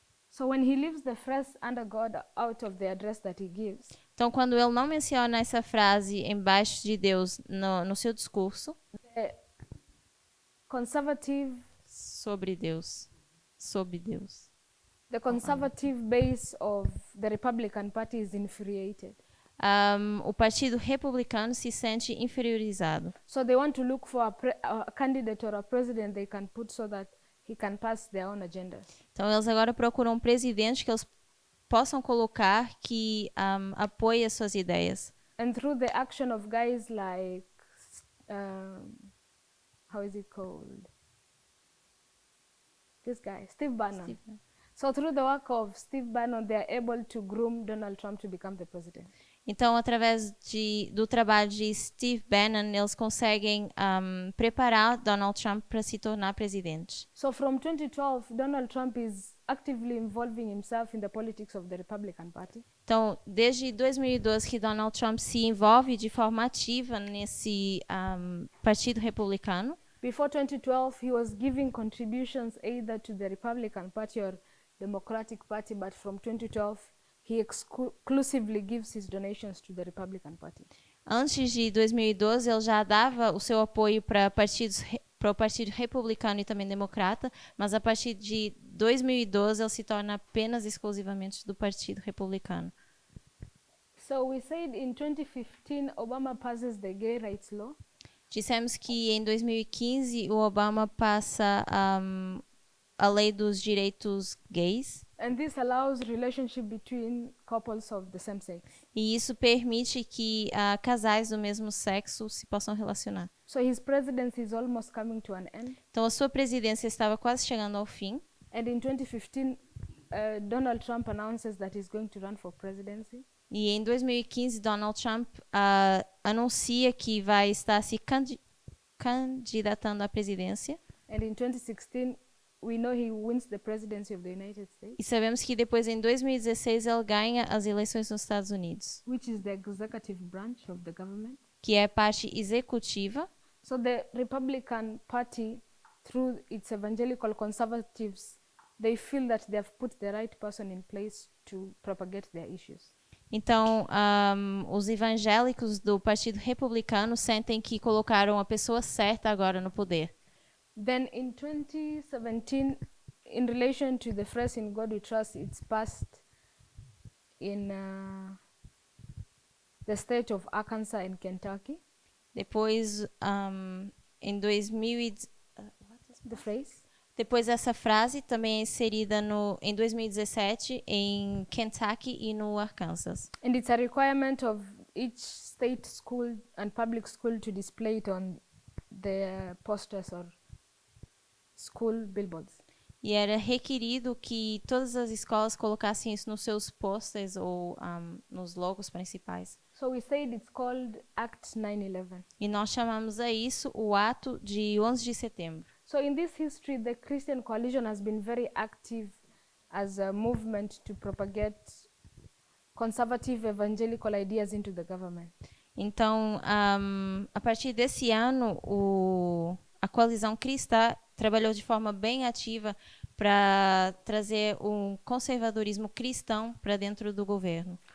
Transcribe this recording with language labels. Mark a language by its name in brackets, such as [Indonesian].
[English] So when he leaves the phrase "under God" out of the address that he gives, [Portuguese] Então, quando ele não menciona essa frase, embaixo de Deus, no seu discurso, [English] the conservative [Portuguese] sobre Deus, sob Deus, [English] the conservative base of the Republican Party is infuriated. [Portuguese] O Partido Republicano se sente inferiorizado. [English] So they want to look for a candidate or a president they can put so that he can pass their own agendas. [Portuguese] Então, eles agora procuram um presidente que eles possam colocar que apoie as suas ideias. [English] And through the action of guys like, how is it called? This guy, Steve Bannon. So through the work of Steve Bannon, they are able to groom Donald Trump to become the president. [Portuguese] Então, através do trabalho de Steve Bannon, eles conseguem preparar Donald Trump para se tornar presidente. [English] So from 2012, Donald Trump is actively involving himself in the politics of the Republican Party. [Portuguese] Então, desde 2012 que Donald Trump se envolve de forma ativa nesse Partido Republicano. [English] Before 2012, he was giving contributions either to the Republican Party or Democratic Party, but from 2012, he exclusively gives his donations to the Republican Party. [Portuguese] Antes de 2012, ele já dava o seu apoio para o Partido Republicano e também Democrata, mas a partir de 2012 ele se torna apenas exclusivamente do Partido Republicano. [English] So we said in 2015, Obama passes the Gay Rights Law. [Portuguese] Dissemos que em 2015 o Obama passa a lei dos direitos gays. [English] And this allows relationship between couples of the same sex. [Portuguese] E isso permite que casais do mesmo sexo se possam relacionar. [English] So his presidency is almost coming to an end. [Portuguese] Então, a sua presidência estava quase chegando ao fim. [English] And in 2015, Donald Trump announces that he's going to run for presidency. [Portuguese] E em 2015, Donald Trump anuncia que vai estar se candidatando à presidência. [English] And in 2016, we know he wins the presidency of the United States, [Portuguese] E sabemos que depois, em 2016, ele ganha as eleições nos Estados Unidos, [English] which is the executive branch of the government. [Portuguese] que é a parte executiva. [English] So the Republican Party, through its evangelical conservatives, they feel that they have put the right person in place to propagate their issues. [Portuguese] Então, os evangélicos do Partido Republicano sentem que colocaram a pessoa certa agora no poder. [English] Then in 2017, in relation to the phrase "In God We Trust," it's passed in the state of Arkansas and Kentucky. [Portuguese] Depois, em 2000 [English] The phrase. [Portuguese] depois essa frase também é inserida em 2017 em Kentucky e no Arkansas. [English] And it's a requirement of each state school and public school to display it on their posters or school billboards. [Portuguese] E era requerido que todas as escolas colocassem isso nos seus posters ou nos logos principais. [English] So we said it's called Act 9/11. [Portuguese] E nós chamamos a isso o ato de 11 de setembro. [English] So in this history, the Christian Coalition has been very active as a movement to propagate conservative evangelical ideas into the government. [Portuguese] Então, a partir desse ano, a coalizão cristã trabalhou de forma bem ativa para trazer um conservadorismo cristão para dentro do governo.